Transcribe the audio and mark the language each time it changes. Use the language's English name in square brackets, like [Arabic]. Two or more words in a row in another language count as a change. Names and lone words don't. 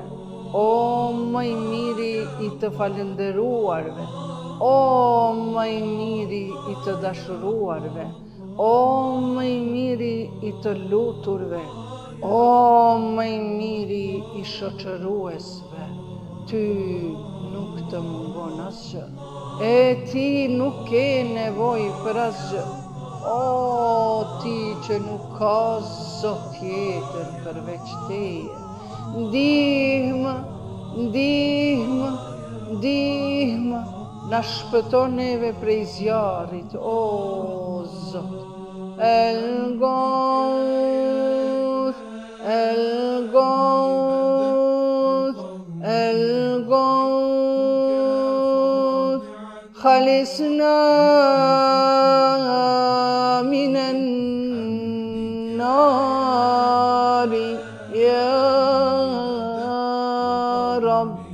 [Albanian] o më i miri i të falënderuarve, o më i miri i të dashuruarve, o më i miri i të luturve, o më i miri i shoqëruesve, ty nuk të mungon asgjë, e ti nuk ke nevojë për asgjë, o ti që nuk ka zot tjetër përveç teje. Ndihmë, ndihmë, ndihmë, na shpëton neve prej zjarrit, o Zot. [Arabic] الغوث، الغوث، الغوث، خلصنا من النار، يا رب.